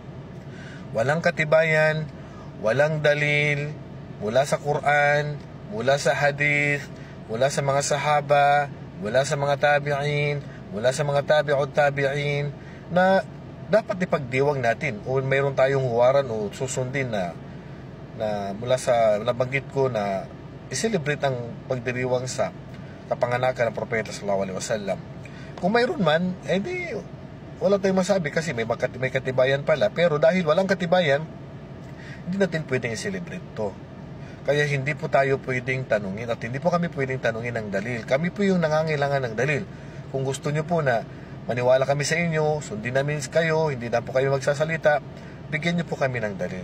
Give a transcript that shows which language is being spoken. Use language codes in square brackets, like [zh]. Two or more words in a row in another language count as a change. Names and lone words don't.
[tl] Walang katibayan, walang dalil, mula sa Quran, mula sa hadith, mula sa mga sahaba, mula sa mga tabi'in, mula sa mga [ar] تابعو التابعين, [tl] na dapat ipagdiwang natin o mayroon tayong huwaran o susundin na mula sa nabanggit ko na i-celebrate ang pagdiriwang sa kapanganakan ng Propeta [ar] صلى الله عليه وسلم. [tl] Kung mayroon man, di wala tayong masabi kasi may katibayan pala. Pero dahil walang katibayan, hindi natin pwedeng i-celebrate to. Kaya hindi po tayo pwedeng tanungin at hindi po kami pwedeng tanungin ng dalil. Kami po yung nangangailangan ng dalil. Kung gusto nyo po na maniwala kami sa inyo, sundin namin kayo, hindi na po kayo magsasalita, bigyan nyo po kami ng dalil.